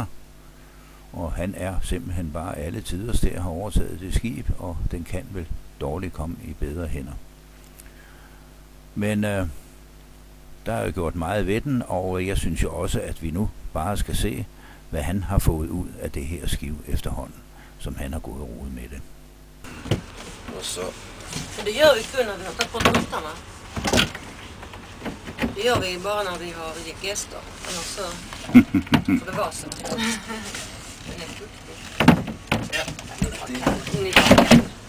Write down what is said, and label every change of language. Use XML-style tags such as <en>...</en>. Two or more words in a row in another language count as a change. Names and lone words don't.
<da>Og han er simpelthen bare alle tiders der, har overtaget det skib, og den kan vel dårligt komme i bedre hænder. Men der er jo gjort meget ved den, og jeg synes jo også, at vi nu bare skal se, hvad han har fået ud af det her skiv efterhånden, som han har gået rodet med det.</da> <sv>Och så. Men det gör vi kun när vi har tagit bort bultarna. Det gör vi bara när vi har gäster. Annars så får det vara så. Det är helt duktigt.</sv>